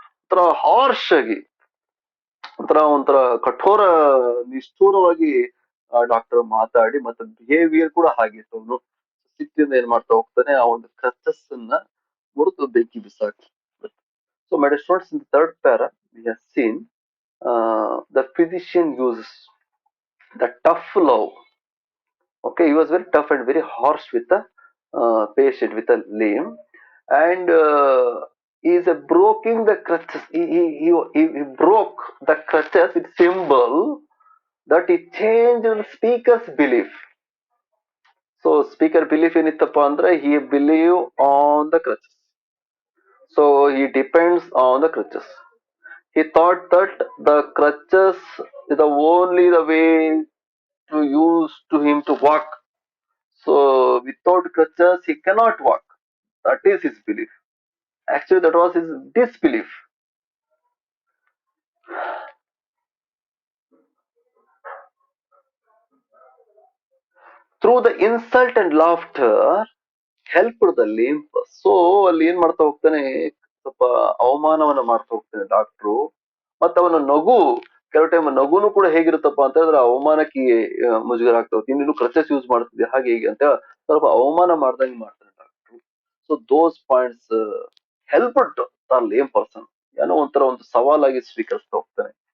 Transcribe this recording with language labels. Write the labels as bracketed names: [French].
[Kannada] ಒಂಥರ ಹಾರ್ಶ್ ಆಗಿ, ಒಂಥರ ಕಠೋರ ನಿಷ್ಠೂರವಾಗಿ ಡಾಕ್ಟರ್ ಮಾತಾಡಿ, ಮತ್ತೆ ಬಿಹೇವಿಯರ್ ಕೂಡ ಹಾಗಿತ್ತು ಅವನು. ಸಿಟ್ಟಿಂದ ಏನ್ ಮಾಡ್ತಾ ಹೋಗ್ತಾನೆ, ಆ ಒಂದು ಕ್ರಚಸ್ ಅನ್ನ ಮುರಿದು ಬೆಂಕಿ ಬಿಸಾಕಿ. [English] So my dear students, in the third para we have seen the physician uses the tough love. Okay, he was very tough and very harsh with the patient, with the lame, and he is broking the crutches. He broke the crutches, its symbol that he changed the speaker's belief. So speaker belief [Kannada] ಏನಿತ್ತಪ್ಪ ಅಂದ್ರೆ [English] he believe on the crutches. So he depends on the crutches. He thought that the crutches is the only the way to use to him to walk. So without crutches he cannot walk. That is his belief. Actually, that was his disbelief. Through the insult and laughter, help the limp. [Kannada] So ಅಲ್ಲಿ ಏನ್ ಮಾಡ್ತಾ ಹೋಗ್ತಾನೆ, ಸ್ವಲ್ಪ ಅವಮಾನವನ್ನ ಮಾಡ್ತಾ ಹೋಗ್ತಾನೆ doctor. ಮತ್ತೆ ಅವನ ನಗು, ಕೆಲವು ಟೈಮ್ ನಗುನು ಕೂಡ ಹೇಗಿರುತ್ತಪ್ಪ ಅಂತ ಹೇಳಿದ್ರೆ ಅವಮಾನಕ್ಕೆ ಮುಜುಗರ ಆಗ್ತಾ ಹೋಗ್ತೀನಿ, ನೀನು ಕ್ರಚಸ್ ಯೂಸ್ ಮಾಡ್ತಿದ್ದೆ ಹಾಗೆ ಹೀಗೆ ಅಂತ ಸ್ವಲ್ಪ ಅವಮಾನ ಮಾಡ್ದಂಗೆ ಮಾಡ್ತಾನೆ doctor. [English] so those points help the lame person, [Kannada] ಏನೋ ಒಂಥರ ಒಂದು ಸವಾಲಾಗಿ ಸ್ವೀಕರಿಸ್ತಾ ಹೋಗ್ತಾನೆ.